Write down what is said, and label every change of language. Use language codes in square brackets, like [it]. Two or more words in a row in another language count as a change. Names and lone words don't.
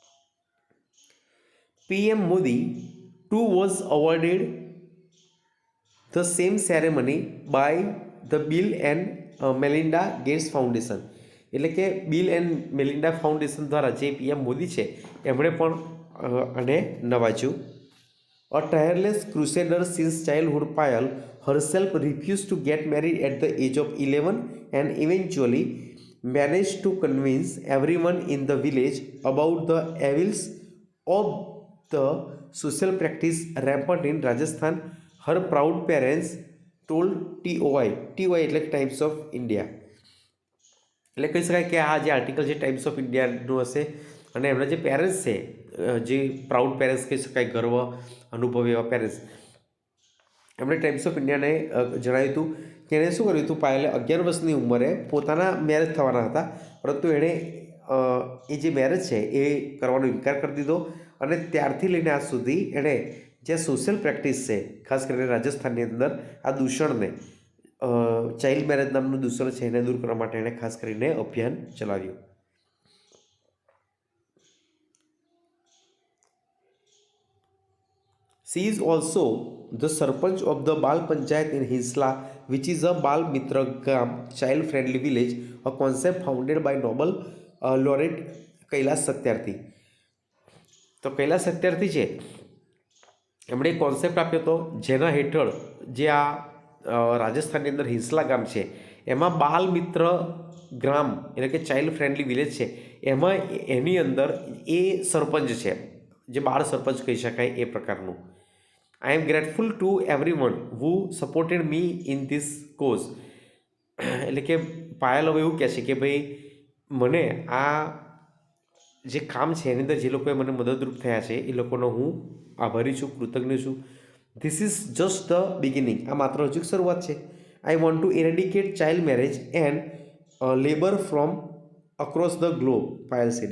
[gu] PM મોદી [en] too was awarded the same ceremony by the Bill and Melinda Gates Foundation, [gu] એટલે કે બિલ એન્ડ મેલિન્ડા ફાઉન્ડેશન દ્વારા જે PM મોદી છે એમણે પણ આને નવાજ્યું. [en] a tireless crusader since childhood, પાયલ herself refused to get married at the age of 11 and eventually managed to convince everyone in the village about the evils of the social practice rampant in Rajasthan. Her proud parents told TOI [gu] એટલે ટાઈમ્સ ઓફ ઇન્ડિયા, એટલે કહી શકાય કે આ જે આર્ટિકલ છે ટાઈમ્સ ઓફ ઇન્ડિયાનું હશે અને એમના જે પેરેન્ટ્સ છે, જે [en] proud parents [gu] કહી શકાય, ગર્વ અનુભવે એવા પેરેન્ટ્સ, એમણે ટાઈમ્સ ઓફ ઇન્ડિયાને જણાવ્યું હતું કે એણે શું કર્યું હતું, પાયલે 11 વર્ષની ઉંમરે પોતાના મેરેજ થવાના હતા, પરંતુ એણે એ જે મેરેજ છે એ કરવાનો ઇનકાર કરી દીધો અને ત્યારથી લઈને આજ સુધી એણે જે [en] social practice [gu] છે, ખાસ કરીને રાજસ્થાનની અંદર આ દૂષણને, [en] child marriage [gu] નામનું દૂષણ છે એને દૂર કરવા માટે એણે ખાસ કરીને અભિયાન ચલાવ્યું. [en] She is also the Sarpanch of the Bal Panchayat in Hinsla, which is a Bal Mitra Gram child-friendly village, a concept founded by Nobel laureate કૈલાસ સત્યાર્થી. [gu] તો કૈલાસ સત્યાર્થી છે એમણે એક કોન્સેપ્ટ આપ્યો હતો જેના હેઠળ જે આ રાજસ્થાનની અંદર હિંસલા ગામ છે એમાં બાલ મિત્ર ગ્રામ એટલે કે [en] child friendly village [gu] છે, એમાં એની અંદર એ સરપંચ છે જે બાળ સરપંચ કહી શકાય એ પ્રકારનું. [en] I am grateful to everyone who supported me in this cause. [gu] એટલે કે પાયલ હવે એવું કહે છે કે ભાઈ મને આ જે કામ છે એની અંદર જે લોકોએ મને મદદરૂપ થયા છે એ લોકોનો હું આભારી છું, કૃતજ્ઞ છું. [en] this is just the beginning, [gu] આ માત્ર હજુ શરૂઆત છે. [en] I want to eradicate child marriage and labour from across the globe, Payal said.